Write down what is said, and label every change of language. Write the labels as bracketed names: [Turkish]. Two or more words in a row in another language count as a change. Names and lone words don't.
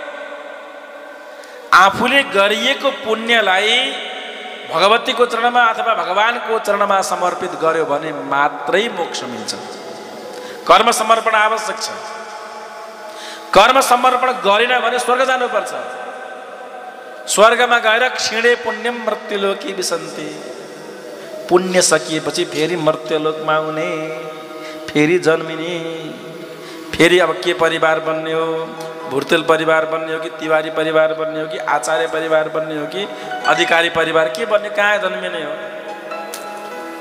[Nepali] आफूले गरिएको पुण्यलाई भगवतीको चरणमा अथवा भगवानको चरणमा समर्पित गर्यो भने मात्रै मोक्ष मिल्छ। कर्म समर्पण आवश्यक छ। कर्म समर्पण गरेन भने स्वर्ग जानुपर्छ। स्वर्गमा गएर [Sanskrit] क्षीणे पुण्यम मृत्युलोकी विसन्ति। [Nepali] पुण्य सकिएपछि फेरि मर्त्यलोकमा आउने, फेरि जन्मिने, फेरि अब के परिवार बन्ने हो? भुर्तेल परिवार बन्ने हो कि तिवारी परिवार बन्ने हो कि आचार्य परिवार बन्ने हो कि अधिकारी परिवार के बन्ने? कहाँ जन्मिने हो?